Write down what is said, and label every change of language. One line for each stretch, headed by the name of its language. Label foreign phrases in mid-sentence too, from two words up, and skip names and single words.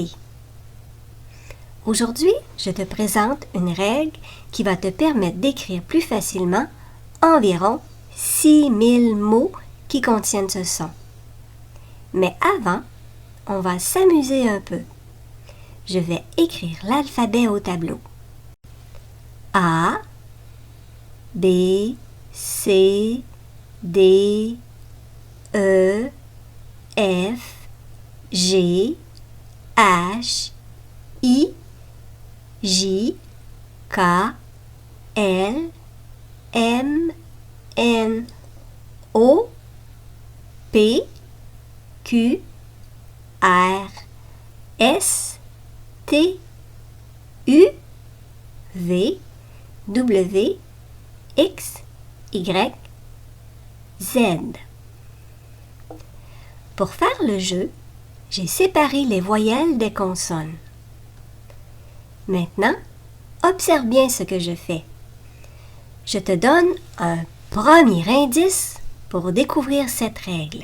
French: Aujourd'hui, je te présente une règle qui va te permettre d'écrire plus facilement environ 6000 mots qui contiennent ce son. Mais avant, on va s'amuser un peu. Je vais écrire l'alphabet au tableau. A, B, C, D, E, F, G, H, I, J, K, L, M, N, O, P, Q, R, S, T, U, V, W, X, Y, Z. Pour faire le jeu, j'ai séparé les voyelles des consonnes. Maintenant, observe bien ce que je fais. Je te donne un premier indice pour découvrir cette règle.